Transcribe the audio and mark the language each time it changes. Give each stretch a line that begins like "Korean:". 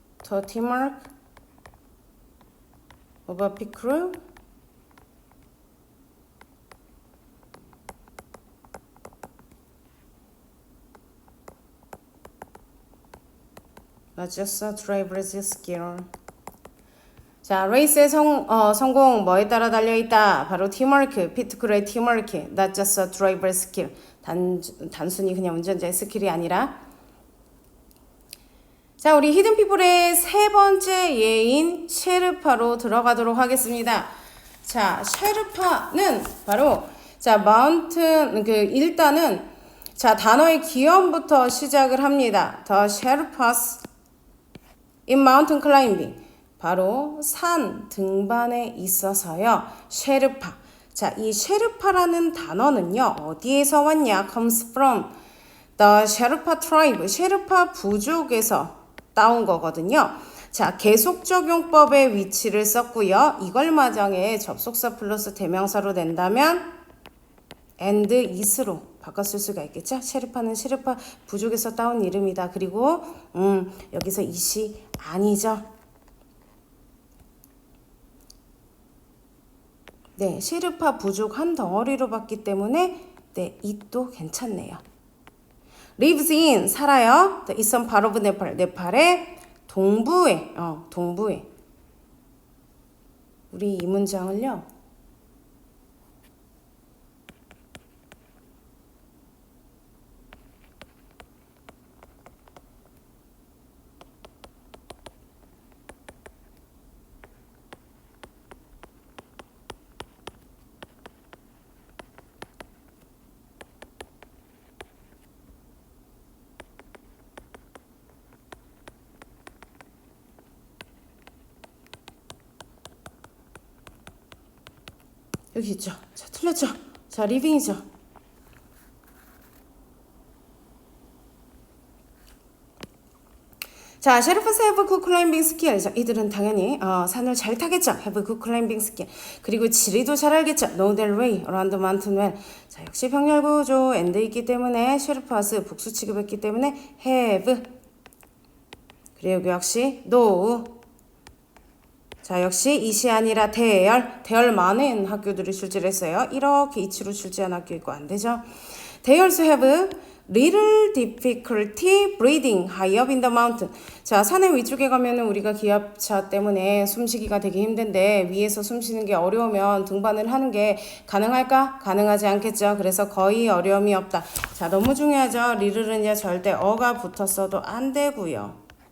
English: the teamwork of a pit crew not just a driver's skill.
Korean: 자, 레이스의 성공 뭐에 따라 달려있다? 바로 팀워크, 피트크루의 팀워크,
English: not just a driver's skill.
Korean: 단순히 그냥 운전자의 스킬이 아니라. 자, 우리 히든피플의 세 번째 예인 셰르파로 들어가도록 하겠습니다. 자, 셰르파는 바로 자, 마운튼 일단은 자, 단어의 기원부터 시작을 합니다.
English: The Sherpas in mountain climbing.
Korean: 바로 산 등반에 있어서요. 셰르파. 자, 이 셰르파라는 단어는요. 어디에서 왔냐?
English: comes from the Sherpa tribe.
Korean: 셰르파 부족에서 따온 거거든요. 자, 계속 적용법의 위치를 썼고요. 이걸 마장에 접속사 플러스 대명사로 낸다면
English: and is
Korean: 로 바꿔 쓸 수가 있겠죠. 셰르파는 셰르파 부족에서 따온 이름이다. 그리고 여기서 it이 아니죠. 네, 셰르파 부족 한 덩어리로 봤기 때문에 네, it도 괜찮네요.
English: lives in
Korean: 살아요.
English: The eastern part of Nepal.
Korean: 네팔의 동부에 동부에 우리 이 문장을요. 여기 있죠. 자, 틀렸죠. 자, 리빙이죠.
English: 자, 셰르파스 have good climbing skill.
Korean: 자, 이들은 당연히 산을 잘 타겠죠.
English: have good climbing skill.
Korean: 그리고 지리도 잘 알겠죠.
English: know their way around the mountain well.
Korean: 자, 역시 병렬 구조 and 있기 때문에 셰르파스 복수 취급했기 때문에 have. 그리고 역시 know. 자, 역시 it이 아니라 대열 많은 학교들이 출제를 했어요. 이렇게 it로 출제한 학교 있고 안 되죠.
English: They also have little difficulty breathing high up in the mountain.
Korean: 자, 산의 위쪽에 가면은 우리가 기압차 때문에 숨쉬기가 되게 힘든데 위에서 숨쉬는 게 어려우면 등반을 하는 게 가능할까? 가능하지 않겠죠. 그래서 거의 어려움이 없다. 자, 너무 중요하죠. little는요 절대 어가 붙었어도 안 되고요.